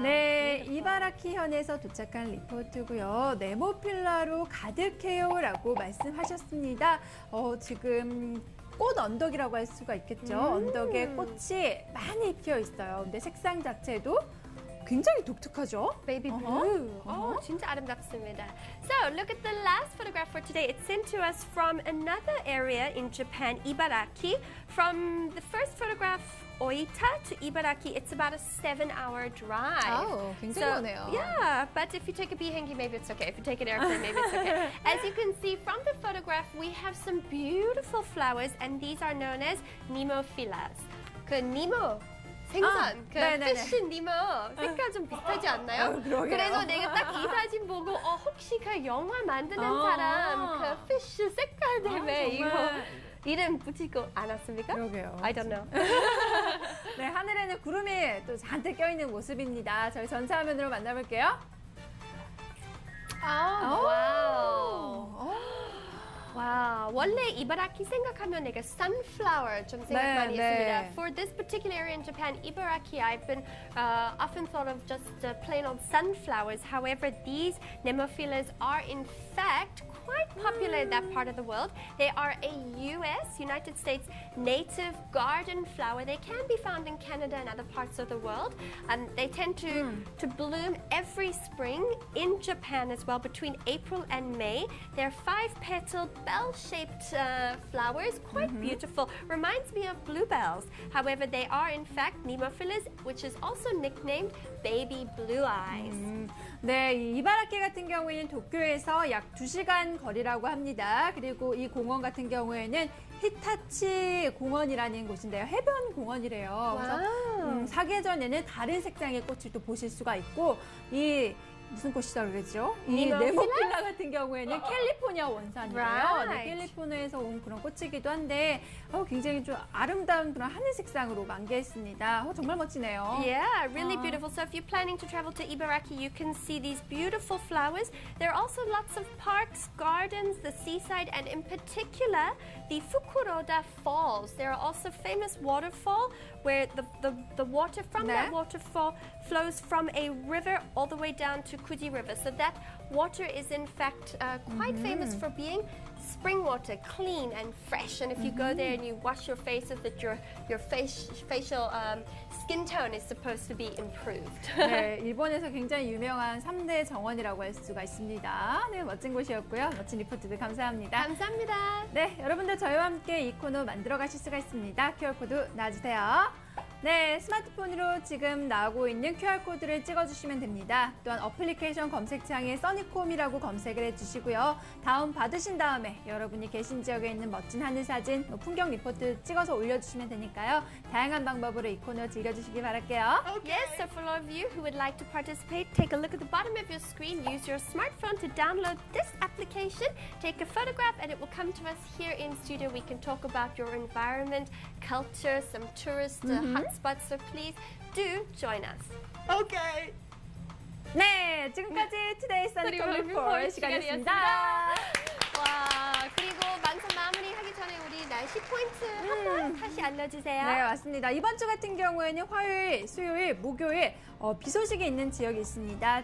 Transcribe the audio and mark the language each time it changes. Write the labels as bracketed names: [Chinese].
[Korean] 네, 이바라키 현에서 도착한 리포트고요. 네모필라로 가득해요라고 말씀하셨습니다. 지금 꽃 언덕이라고 할 수가 있겠죠. 언덕에 꽃이 많이 피어 있어요. 근데 색상 자체도 굉장히 독특하죠. [English] Baby blue. [Korean] 진짜 아름답습니다. [English] So, look at the last photograph for today. It's sent to us from another area in Japan, Ibaraki. From the first photograph, Oita to Ibaraki, it's about a 7-hour drive. [Korean] 굉장히 머네요. [English] Yeah, but if you take a 비행기, maybe it's okay. If you take an airplane, maybe it's okay. As you can see from the photograph, we have some beautiful flowers, and these are known as Nemophillas. [Korean] 그 니모 생선, 그 네네네. 피쉬 니모 색깔 좀 비슷하지 않나요? 그러게요. 그래서 내가 딱 이 사진 보고 혹시 그 영화 만드는 사람 그 피쉬 색깔 때문에 이거 이름 붙이고 않았습니까? 그러게요. [English] I don't know. [Korean] 네, 하늘에는 구름이 또 잔뜩 껴있는 모습입니다. 저희 전체 화면으로 만나볼게요. 와우. 와, 원래 이바라키 생각하면 내가 sunflower 좀 생각 네, 많이 네. 했습니다. [English] For this particular area in Japan, Ibaraki, I've been often thought of just plain old sunflowers. However, these Nemophillas are in fact quite popular in that part of the world. They are a United States native garden flower. They can be found in Canada and other parts of the world. They tend to bloom every spring in Japan as well, between April and May. They're 5-petaled bell-shaped flowers, quite beautiful. Reminds me of bluebells. However, they are in fact Nemophilus, which is also nicknamed baby blue eyes. [Korean] 네, 이 이바라키 같은 경우에는 도쿄에서 약 2시간 거리라고 합니다. 그리고 이 공원 같은 경우에는 히타치 공원이라는 곳인데요. 해변 공원이래요. 그래서 사계절에는 다른 색상의 꽃을 또 보실 수가 있고 이 무슨 꽃이라고 그랬죠? 이 네모필라 같은 경우에는 캘리포니아 원산이래요. [English] Right. [Korean] 네, 캘리포니아에서 온 그런 꽃이기도 한데 굉장히 좀 아름다운 그런 하늘 색상으로 만개했습니다. 정말 멋지네요. [English] Yeah, really beautiful. So if you're planning to travel to Ibaraki, you can see these beautiful flowers. There are also lots of parks, gardens, the seaside, and in particular, the Fukuroda Falls. There are also famous waterfall where the water from [Korean] 네. [English] that waterfall flows from a river all the way down to Kuji River. So that water is in fact quite famous for being spring water, clean and fresh. And if you go there and you wash your faces, that your facial skin tone is supposed to be improved. [Korean] 네, 일본에서 굉장히 유명한 3대 정원이라고 할 수가 있습니다. 네, 멋진 곳이었고요. 멋진 리포트들 감사합니다. 감사합니다. 네, 여러분들 저희와 함께 이 코너 만들어 가실 수가 있습니다. QR코드 놔주세요. 네, 스마트폰으로 지금 나오고 있는 QR코드를 찍어주시면 됩니다. 또한 어플리케이션 검색창에 써니콤이라고 검색을 해주시고요. 다운 받으신 다음에 여러분이 계신 지역에 있는 멋진 하늘 사진, 풍경 리포트 찍어서 올려주시면 되니까요. 다양한 방법으로 이 코너 즐겨주시기 바랄게요. [English] Yes, so for all of you who would like to participate, take a look at the bottom of your screen. Use your smartphone to download this application. Take a photograph and it will come to us here in studio. We can talk about your environment, culture, some tourist hotspots. So please do join us. 오케이. [Korean] 네, 지금까지 투데이 써니콤 리포트 시간이었습니다. 와, 그리고 방송 마무리하기 전에 우리 날씨 포인트 한번 다시 알려주세요. 네, 맞습니다. 이번 주 같은 경우에는 화요일, 수요일, 목요일 비 소식이 있는 지역이 있습니다.